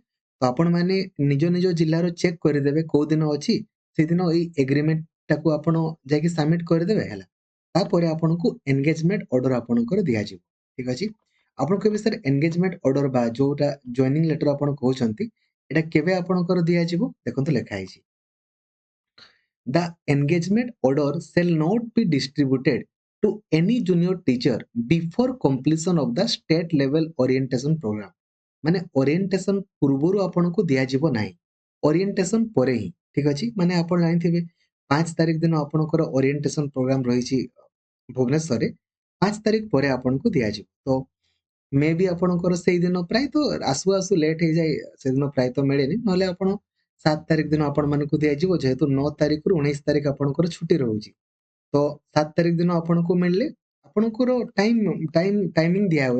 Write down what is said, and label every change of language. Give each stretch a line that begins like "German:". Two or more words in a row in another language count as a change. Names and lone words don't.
Odia: ତ ଆପଣମାନେ ନିଜ ନିଜ ଜିଲ୍ଲାର ଚେକ୍ କରିଦେବେ କୋଉ ଦିନ ଅଛି ସେଦିନ ଏଇ ଏଗ୍ରିମେଣ୍ଟଟାକୁ ଆପଣ ଯାଇକି ସବମିଟ୍ କରିଦେବେ ହେଲା। ତାପରେ ଆପଣଙ୍କୁ
English: engagement order
Odia: ଆପଣଙ୍କର ଦିଆଯିବ। ଠିକ ଅଛି। ଆପଣଙ୍କୁ ଏବେ ସାର୍
English: engagement order
Odia: ବା ଯୋଉଟା
English: joining letter
Odia: ଆପଣ କହୁଛନ୍ତି ଏଟା କେବେ ଆପଣଙ୍କର ଦିଆଯିବ ଦେଖନ୍ତୁ ଲେଖା ହେଇଛି।
English: The engagement order shall not be distributed to any junior teacher before completion of the state level orientation program।
Odia: ମାନେ orientation ପୂର୍ବରୁ ଆପଣଙ୍କୁ ଦିଆଯିବ ନାହିଁ। orientation ପରେ ହିଁ। ଠିକ ଅଛି। ମାନେ ଆପଣ ଜାଣିଥିବେ 5 ତାରିଖ ଦିନ ଆପଣଙ୍କର
English: orientation program
Odia: ରହିଛି ଭୁବନେଶ୍ୱରରେ। 5 ତାରିଖ ପରେ ଆପଣଙ୍କୁ ଦିଆଯିବ। ତ ମେ ବି ଆପଣଙ୍କର ସେଇଦିନ ପ୍ରାୟତଃ ଆସୁ ଆସୁ ଲେଟ୍ ହେଇଯାଏ ସେଦିନ ପ୍ରାୟତଃ ମିଳେନି ନହେଲେ ଆପଣ 7 ତାରିଖ ଦିନ ଆପଣମାନଙ୍କୁ ଦିଆଯିବ ଯେହେତୁ 9 ତାରିଖରୁ 19 ତାରିଖ ଆପଣଙ୍କର ଛୁଟି ରହୁଛି। ତ 7 ତାରିଖ ଦିନ ଆପଣଙ୍କୁ ମିଳିଲେ ଆପଣଙ୍କର ଟାଇମିଂ ଦିଆ ହୁଏ।